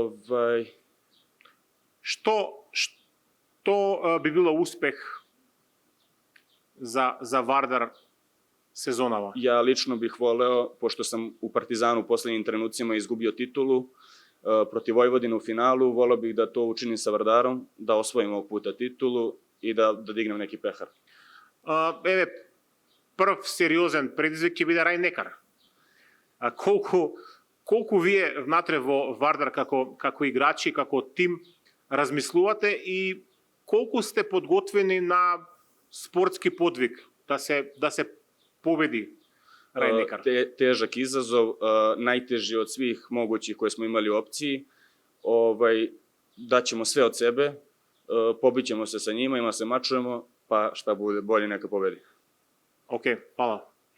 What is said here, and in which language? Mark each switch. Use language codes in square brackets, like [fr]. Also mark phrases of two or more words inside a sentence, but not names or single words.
[mk] Što bi bilo uspeh za Vardar sezonava? [sr] Ja lično bih voleo, pošto sam u Partizanu u poslednjim trenucima izgubio titulu protiv Vojvodine u finalu, voleo bih da to učinim sa Vardarom, da osvojim ovog puta titulu i da dignem neki pehar. [mk] Прв сериозен предизвик ќе биде Рајн-Некар. Колку вие внатре во Вардар како играчи, како тим размислувате и колку сте подготвени на спортски подвиг да се победи Рајн-Некар? [sr] Težak izazov, najteži od svih mogućih koje smo imali u opciji. Daćemo sve od sebe, pobićemo se sa njima, ima se mačujemo, pa šta bude bolje neka pobedi. [mk] Океј, фала.